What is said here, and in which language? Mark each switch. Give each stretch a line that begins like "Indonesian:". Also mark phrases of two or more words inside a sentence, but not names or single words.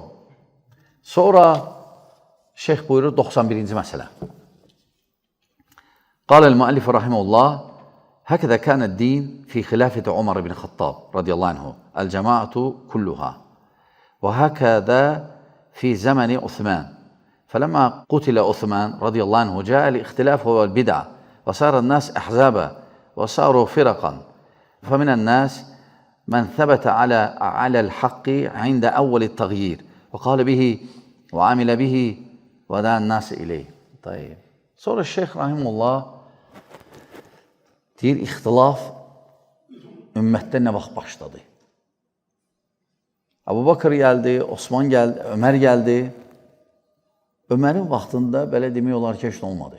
Azerbaijani: Sonra şeyx buyurur 91-ci məsələ.
Arabic: قال المؤلف رحمه الله هكذا كان الدين في خلافة عمر بن الخطاب رضي الله عنه الجماعة كلها. وهكذا في زمن عثمان. فلما قتل عثمان رضي الله عنه جاء الاختلاف والبدع وصار الناس أحزابا وصاروا فرقا فمن الناس من ثبت على الحق عند أول التغيير وقال به وعمل به ودعا الناس إليه. طيب.
Azerbaijani: Sonra Şeyx Rahimullah deyir, ixtilaf ümmətdə nə vaxt başladı? Əbu Bakır gəldi, Osman gəldi, Ömər gəldi. Ömərin vaxtında belə demək olar ki, heç nə olmadı.